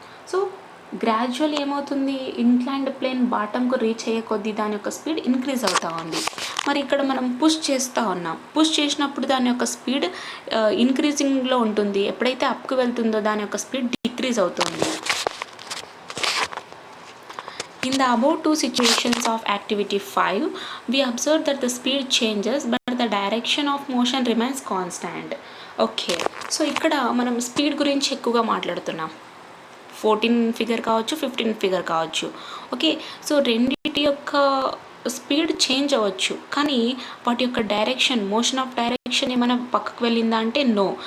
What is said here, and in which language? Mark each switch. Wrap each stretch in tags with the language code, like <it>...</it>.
<te>So gradual ఏమవుతుంది, inclined plane బాటమ్కు reach అయ్యే కొద్దీ దాని యొక్క స్పీడ్ ఇంక్రీజ్ అవుతూ ఉంది. మరి ఇక్కడ మనం పుష్ చేస్తూ ఉన్నాం, పుష్ చేసినప్పుడు దాని యొక్క స్పీడ్ ఇంక్రీజింగ్లో ఉంటుంది, ఎప్పుడైతే అప్కి వెళ్తుందో దాని యొక్క స్పీడ్ డిక్రీజ్ అవుతుంది.</te> <en>In the above two situations of activity 5, we observe that the speed changes but the direction of motion remains constant.</en> <te>Okay, so ఇక్కడ మనం స్పీడ్ గురించి ఎక్కువగా మాట్లాడుతున్నాం. 14 ఫిగర్ కావచ్చు, 15 ఫిగర్ కావచ్చు. ఓకే, సో రెండింటి యొక్క స్పీడ్ చేంజ్ అవ్వచ్చు, కానీ వాటి యొక్క డైరెక్షన్, మోషన్ ఆఫ్ డైరెక్షన్ ఏమైనా పక్కకు వెళ్ళిందా అంటే నో.</te>